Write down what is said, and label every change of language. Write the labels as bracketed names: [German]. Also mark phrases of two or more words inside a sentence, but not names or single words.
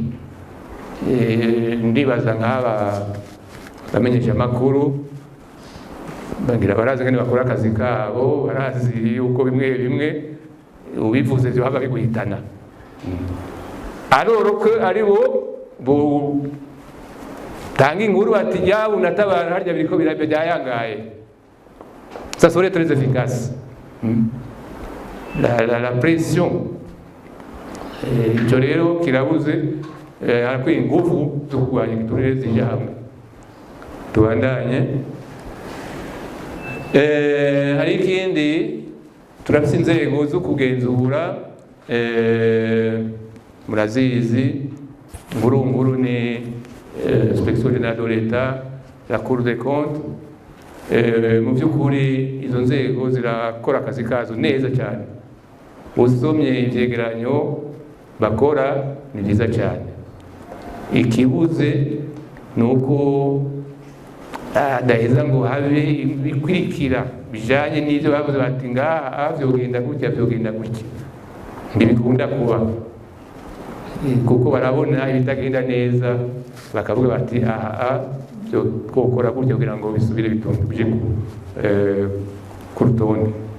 [Rundi] Ndibaza nk'aba bamenyesha amakuru bagira barazi ngene bakora akazi kabo, barazi yuko bimwe bimwe ubivuze vyo haba biguhitana. Aroroke ari bo tanga inkuru bati yabu natabara harya biriko byayangaye. [French] Ça serait très efficace. La pression [Rundi] ico rero kirabuze, harakwiye ingufu zo kurwanya igiturire zija hamwe. Tubandanye. Hari ikindi turafise inzego zo kugenzura, murazizi ngurunguru ni [French] inspection générale de l'État, la Cour des comptes. [Rundi] Mu by'ukuri izo nzego zirakora akazi kazo neza cyane. Usomye ivyegeranyo bakora ni byiza cyane. Ikibuze nuko adaheza ngo habe ibikurikira bijanye n'ivyo bavuze bati ngaha vyogenda gutya vyogenda gutya, ntibikunda kuba kuko barabona ibitagenda neza bakavuga bati aha byo kokora gutya kugira ngo bisubire bije ku rutonde.